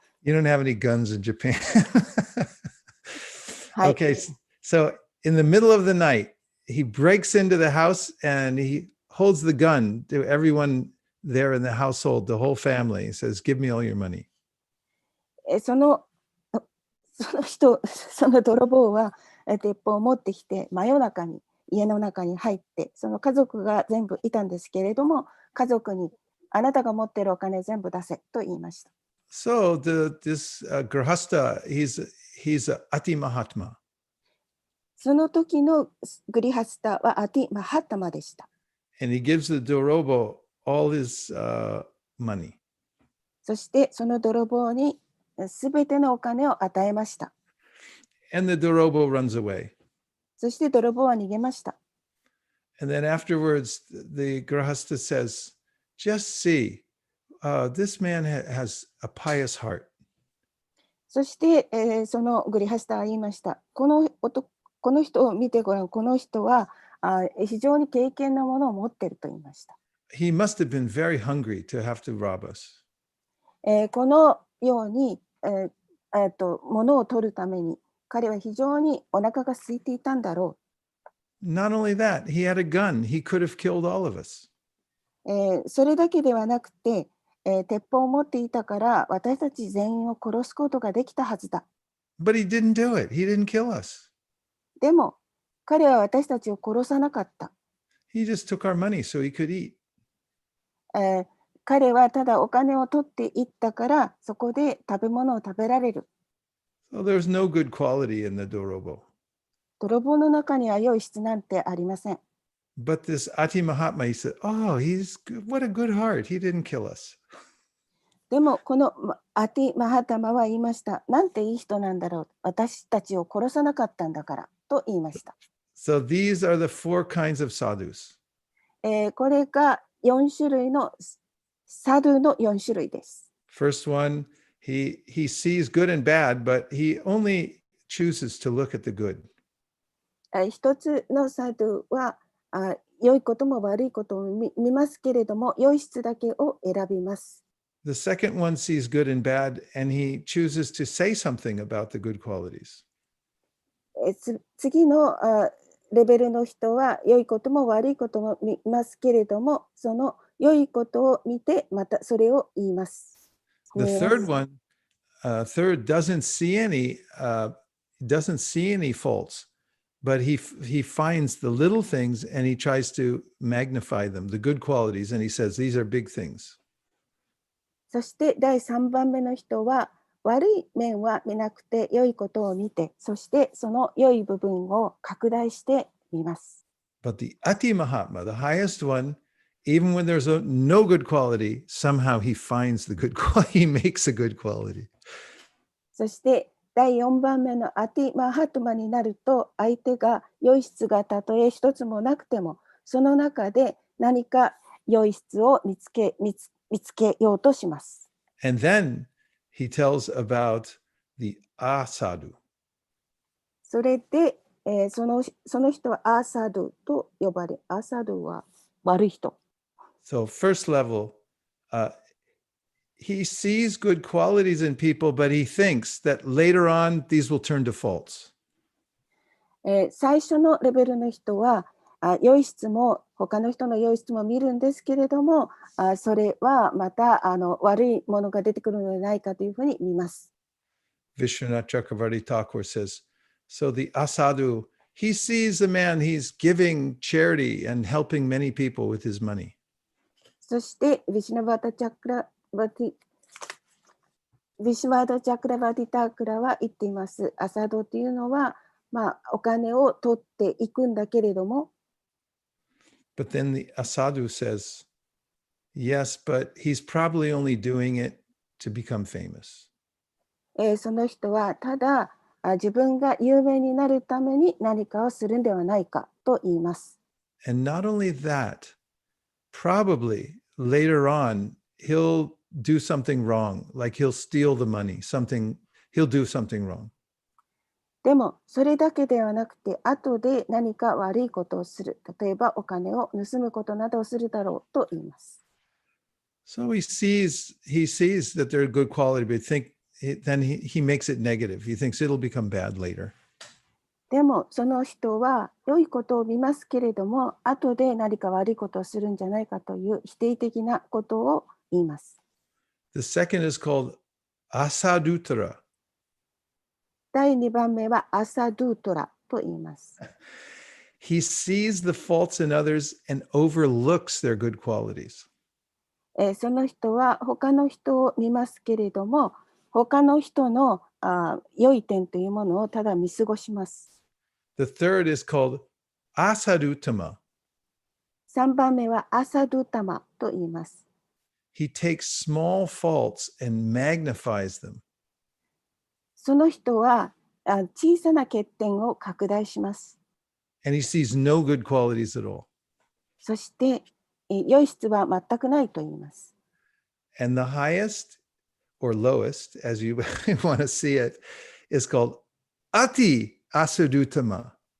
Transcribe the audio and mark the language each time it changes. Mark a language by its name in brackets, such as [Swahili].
[English] You don't have any guns in Japan. [Japanese] はい。 [English] Okay, so in the middle of the night, he breaks into the house and he holds the gun to everyone there in the household, the whole family. He says, "Give me all your money." [Japanese] その泥棒は鉄砲を持ってきて真夜中に家の中に入って、その家族が全部いたんですけれども、家族にあなたが持っているお金全部出せと言いました。 [English] So this grahasta, he's a Ati Mahatma. [Japanese] その時のグリハスタはアティマハッタマでした。 [English] And he gives the Dorobo all his money. [Japanese] そしてその泥棒にすべてのお金を与えました。 [English] And the Dorobo runs away. [Japanese] そして泥棒は逃げました。 [English] And then afterwards, the grahasta says, "Just see, this man has a pious heart." [Japanese] そして、そのグリハスタは言いました。この人を見てごらん、この人は非常に敬虔なものを持っていると言いました。 [English] He must have been very hungry to have to rob us. [Japanese] このように、物を取るために彼は非常にお腹が空いていたんだろ [English] Not only that, he had a gun. He could have killed all of us. [Japanese] う。それだけではなくて、鉄砲を持っていたから私たち全員を殺すことができたはずだ。 [English] But he didn't do it. He didn't kill us. [Japanese] でも彼は私たちを殺さなかった。 [English] He just took our money so he could eat. [Japanese] 彼はただお金を取っていったからそこで食べ物を食べられる。 [English] So there's no good quality in the Dorobo. [Japanese] 泥棒の中には良い質なんてありません。 [English] But this Ati Mahatma, he said, "Oh, he's good. What a good heart. He didn't kill us." [Japanese] でもこのアティ・マハタマは言いました。なんていい人なんだろう。私たちを殺さなかったんだからと言いました。 [English] So these are the four kinds of sadhus. [Japanese] これが4種類のサドゥの4種類です。 [English] First one, he sees good and bad, but he only chooses to look at the good. [Japanese] 一つのサドゥは良いことも悪いことも見ますけれども、良い質だけを選びます。 [English] The second one sees good and bad, and he chooses to say something about the good qualities. [Japanese] 次のレベルの人は良いことも悪いことも見ますけれども、その良いことを見てまたそれを言います。 [English] The third one, doesn't see any faults, but he finds the little things and he tries to magnify them, the good qualities, and he says these are big things. [Japanese] そして第3番目の人は悪い面は見なくて良いことを見て、そしてその良い部分を拡大してみます。 [English] But the Ati Mahatma, the highest one, even when there's no good quality, somehow he finds the good quality, he makes a good quality. [Japanese] そして第4番目のアティ・マハトマになると、相手が良い質がたとえ一つもなくても、その中で何か良い質を見つけようとします。 [English] And then he tells about the asadu. [Japanese] それで、その人はアーサドゥと呼ばれ、アーサドゥは悪い人。 [English] So first level, he sees good qualities in people, but he thinks that later on these will turn to faults. [Japanese] 最初のレベルの人は、良い質も他の人の良い質も見るんですけれども、それはまた悪いものが出てくるのではないかというふうに見ます。 [English] Vishwanath Chakravarti Thakur says, so the asadu, he sees the man, he's giving charity and helping many people with his money. [Japanese] そしてヴィシュワダ・チャクラバティタークラは言っています。アサドというのは、お金を取っていくんだけれども、 [English] But then the asadu says, yes, but he's probably only doing it to become famous. [Japanese] その人はただ自分が有名になるために何かをするんではないかと言います。 [English] And not only that, probably later on, he'll do something wrong, like he'll steal the money, he'll do something wrong. [Japanese] でもそれだけではなくて、後で何か悪いことをする、例えばお金を盗むことなどをするだろうと言います。 [English] So he sees that they're good quality, but then he makes it negative. He thinks it'll become bad later. [Japanese] でもその人は良いことを見ますけれども、後で何か悪いことをするんじゃないかという否定的なことを言います。 [English] The second is called asadutra. [Japanese] 第2番目はアサドゥトラと言います。 [English] He sees the faults in others and overlooks their good qualities. [Japanese] その人は他の人を見ますけれども、他の人の良い点というものをただ見過ごします。 [English] The third is called asadutama. [Japanese] 3番目はアサドゥタマと言います。 [English] He takes small faults and magnifies them. [Japanese] その人は小さな欠点を拡大します。 [English] And he sees no good qualities at all. [Japanese] そして良い質は全くないと言います。 [English] And the highest or lowest, as you want to see it, is called ati asadutama.